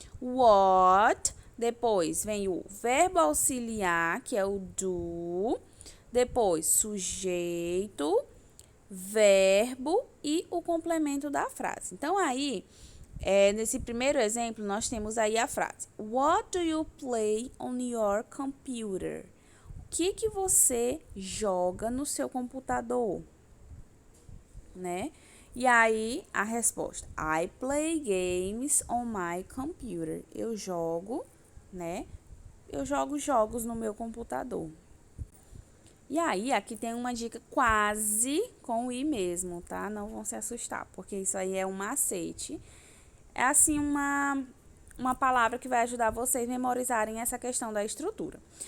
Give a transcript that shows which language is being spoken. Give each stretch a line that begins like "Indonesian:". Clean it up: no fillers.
Portuguese: What, depois vem o verbo auxiliar, que é o do, depois sujeito, verbo e o complemento da frase. Então, aí, nesse primeiro exemplo, nós temos aí a frase.
English: What do you play on your computer?
Portuguese: O que você joga no seu computador? Né? E aí, a resposta.
English: I play games on my computer.
Portuguese: Eu jogo, né? Eu jogo jogos no meu computador. E aí, aqui tem uma dica quase com o i mesmo, tá? Não vão se assustar, porque isso aí é um macete. É assim uma palavra que vai ajudar vocês a memorizarem essa questão da estrutura.